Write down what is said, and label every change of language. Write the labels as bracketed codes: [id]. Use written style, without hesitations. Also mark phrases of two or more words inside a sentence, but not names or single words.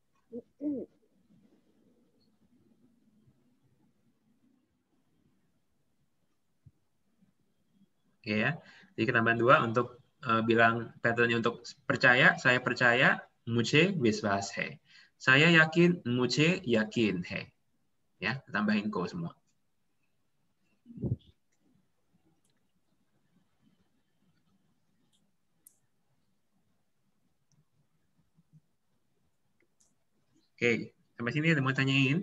[id] Oke ya. Jadi ketambahan 2 untuk bilang patternnya untuk percaya, saya percaya, [hi] मुझे विश्वास है. [id] Saya yakin, [hi] मुझे यकीन है. [id] Ya, tambahin ko semua. Oke, sampai sini ada mau tanyain?